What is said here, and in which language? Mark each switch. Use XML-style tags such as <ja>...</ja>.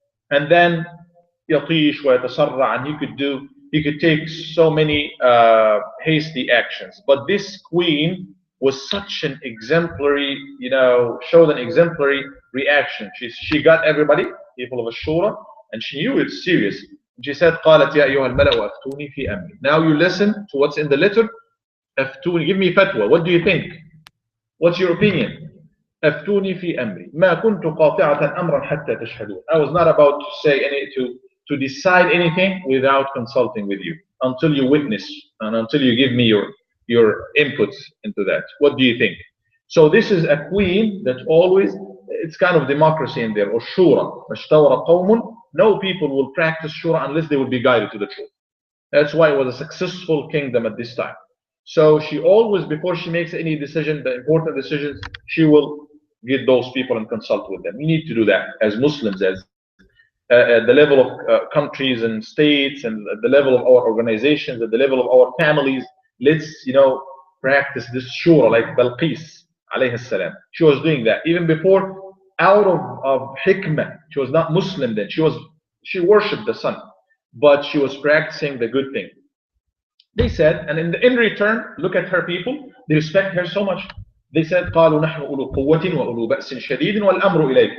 <en>And then</en> <ar>yatish wa yatasarra,</ar> <en>and he could take so many hasty actions. But this queen was such an exemplary, showed an exemplary reaction. She got everybody, people of Ashura, and she knew it's serious. She said,</en> <ar>قالت يا أيها الملأ أفتوني في أمري.</ar> <en>Now you listen to what's in the letter. أفتوني, give me fatwa. What do you think? What's your opinion?</en> <ar>أفتوني في أمري ما كنت قاطعة أمرا حتى تشهدون.</ar> <en>I was not about to say to decide anything without consulting with you until you witness and until you give me your inputs into that. What do you think? So this is a queen that always, it's kind of democracy in there, or shura.</en> <ar>مَشْتَوْرَ قَوْمٌ.</ar> <en>No people will practice shura unless they will be guided to the truth. That's why it was a successful kingdom at this time. So she always, before she makes any decision, the important decisions, she will get those people and consult with them. We need to do that as Muslims, as at the level of countries and states, and at the level of our organizations, at the level of our families. Let's, practice this shura, like Balqis alayhi salam. She was doing that even before, out of hikmah. She was not Muslim then. She worshipped the sun, but she was practicing the good thing. They said, and in return, look at her people. They respect her so much. They said,</en> <ar>قالوا نحن أولو قوة وأولو بأس شديد والأمر إليك.</ar>